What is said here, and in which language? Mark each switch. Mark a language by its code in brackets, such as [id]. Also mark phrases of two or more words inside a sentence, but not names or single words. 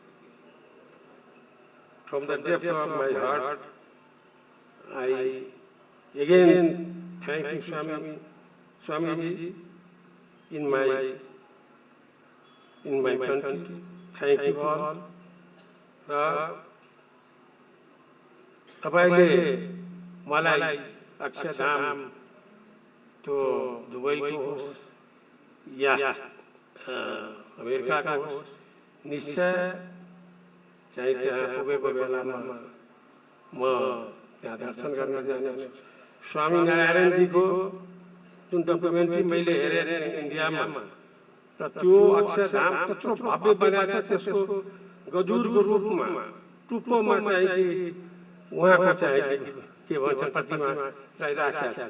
[en] From the depth of my heart, I again thank you, Swamiji, in my country. Thank you all. [ne] तपाईले मलाई अक्षरधाम तो दुबई को होस् या अमेरिका का होस् निश्चय चाहिँ त्यहाँ पुगेको बेलामा म त्यहाँ दर्शन गर्न जाने। स्वामीनारायण जी को जुन डकुमेन्ट्री मैले हेरेँ इन्डियामा र त्यो अक्षरधाम त्यत्रो भव्य बनाएको छ, त्यसको गजुरको रूपमा टुप्पोमा चाहिँ उहाँको चाहिँ के भन्छ प्रतिमा राखिएको छ।